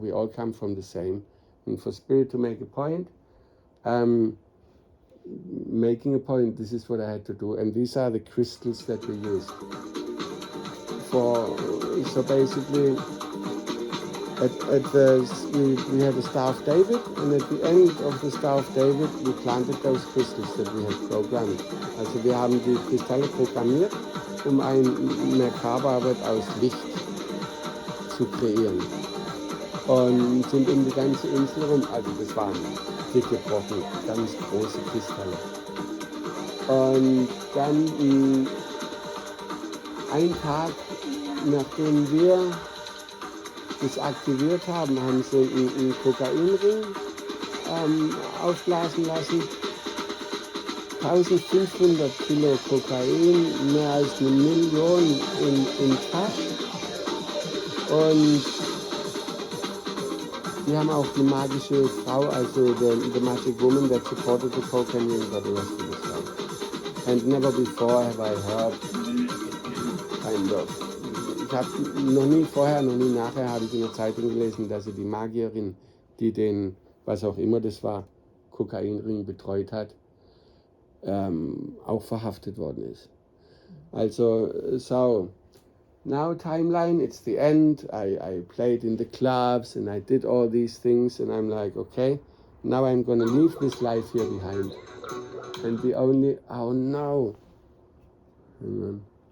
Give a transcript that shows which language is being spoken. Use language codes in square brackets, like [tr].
[en] We all come from the same. And for spirit to make a point, making a point, this is what I had to do. And these are the crystals that we used. So basically, we had a Star of David, and at the end of the Star of David, we planted those crystals that we had programmed. [de] Also wir haben die Kristalle programmiert, ein Merkaba aus Licht zu kreieren. Und sind um die ganze Insel rum, also das waren dicke Brocken, ganz große Kristalle. Und dann ein Tag, nachdem wir das aktiviert haben, haben sie einen Kokainring aufblasen lassen. 1500 Kilo Kokain, mehr als 1 Million in Cash. Und die haben auch die magische Frau, also [en] the magic woman that supported the cocaine ring for the rest of his life. And never before have I heard kind of. [de] Ich habe noch nie vorher, noch nie nachher, habe ich in der Zeitung gelesen, dass sie die Magierin, die den, was auch immer das war, Kokainring betreut hat, auch verhaftet worden ist. [en] Also, so, now timeline, it's the end. I played in the clubs and I did all these things, and I'm like, okay, now I'm gonna leave this life here behind. And oh no, hang on.